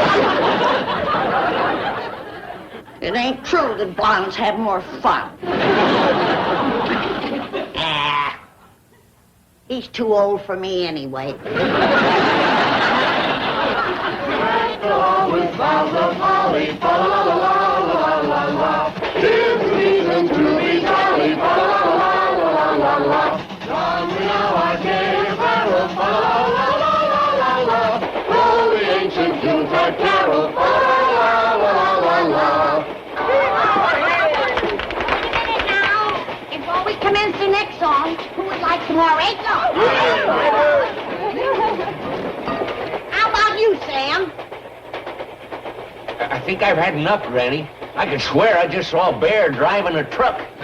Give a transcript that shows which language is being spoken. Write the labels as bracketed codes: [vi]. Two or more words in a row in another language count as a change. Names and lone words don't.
[en] It ain't true that blondes have more fun. He's too old for me anyway. With boughs of holly, fa la la la la la la. Here's reason to be jolly, fa la la la la la. Come now, our gay apparel, fa la la la la la. Roll the ancient Yuletide carol, fa la la la la. Wait a minute now. Before we commence the next song, who would like some more egg? How about you, Sam? I think I've had enough, Granny. I could swear I just saw a bear driving a truck.